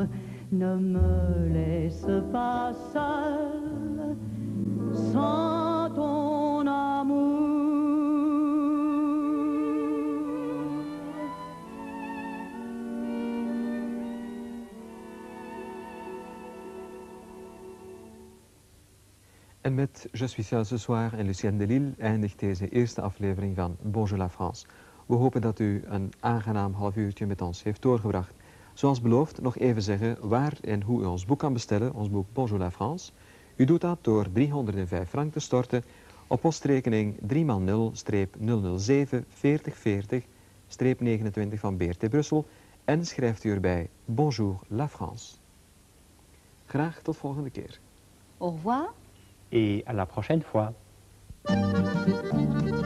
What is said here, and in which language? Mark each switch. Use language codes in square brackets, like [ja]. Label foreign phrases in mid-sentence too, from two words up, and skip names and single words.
[fr] Ne me laisse pas seule sans ton amour. [nl] En met Je suis seul ce soir en Lucienne de Lille eindigt deze eerste aflevering van Bonjour la France. We hopen dat u een aangenaam half uurtje met ons heeft doorgebracht. Zoals beloofd nog even zeggen waar en hoe u ons boek kan bestellen, ons boek Bonjour la France. U doet dat door 305 frank te storten op postrekening 3x0-007 4040-29 van BRT Brussel en schrijft u erbij Bonjour la France. Graag tot volgende keer. [fr] Au revoir. Et à la prochaine fois.